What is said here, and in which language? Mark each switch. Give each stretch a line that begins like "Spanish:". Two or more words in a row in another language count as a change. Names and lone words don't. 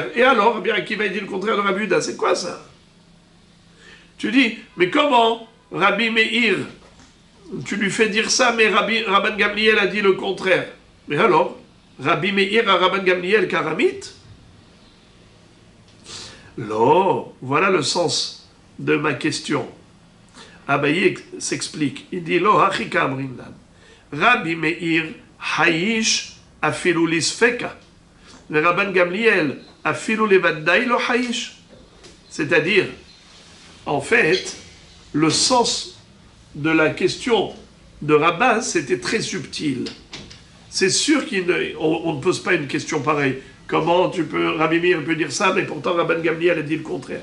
French: Et alors, Rabbi Akiva il dit le contraire de Rabbi Yehuda, c'est quoi ça? Tu dis, mais comment Rabbi Meir, tu lui fais dire ça, mais Rabban Gamliel a dit le contraire? Mais alors, Rabbi Meir à Rabban Gamliel Karamit? Non, voilà le sens de ma question. Abaye s'explique. Il dit,
Aramaic: לא הכי קאמרינן. רבי מאיר חייש אפילו לספיקא. לרבן גמליאל אפילו לוודאי לא חייש.
French: C'est-à-dire, en fait, le sens de la question de Rabban, c'était très subtil. C'est sûr qu'on ne pose pas une question pareille. Comment Rabbi Meir peut dire ça, mais pourtant Rabban Gamliel a dit le contraire.